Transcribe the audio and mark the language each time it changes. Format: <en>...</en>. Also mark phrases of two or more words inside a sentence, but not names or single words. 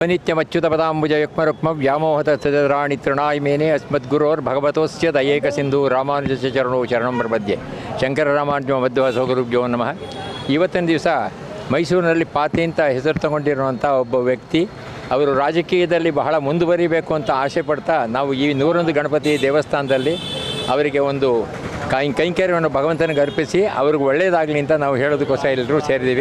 <sa>नित्यमच्युतपदाम्बुजयुग्मरुक्म व्यामोहत सदराणि तृणाय मेने अस्मद्गुरोर्भगवतोस्य दयेक सिंधु ರಾಮಾನುಜಸ್ಯ ಚರಣೋ ಶರಣಂ ಪ್ರಪದ್ಯೆ. ಶಂಕರ ರಾಮಾನುಜ ಮಧ್ವ ಗುರುಭ್ಯೋ ನಮಃ.</sa> <kn>ಇವತ್ತಿನ ದಿವಸ ಮೈಸೂರಿನಲ್ಲಿ ಪಾತಿ ಅಂತ ಹೆಸರು ತಗೊಂಡಿರುವಂಥ ಒಬ್ಬ ವ್ಯಕ್ತಿ, ಅವರು ರಾಜಕೀಯದಲ್ಲಿ ಬಹಳ ಮುಂದುವರಿಬೇಕು ಅಂತ ಆಸೆ ಪಡ್ತಾ ನಾವು ಈ 101 ಗಣಪತಿ ದೇವಸ್ಥಾನದಲ್ಲಿ ಅವರಿಗೆ ಒಂದು ಕೈಂಕರ್ಯವನ್ನು ಭಗವಂತನಿಗೆ ಅರ್ಪಿಸಿ ಅವ್ರಿಗೆ ಒಳ್ಳೆಯದಾಗಲಿ ಅಂತ ನಾವು ಹೇಳೋದಕ್ಕೋಸ್ಕರ ಎಲ್ಲರೂ ಸೇರಿದ್ದೀವಿ.</kn>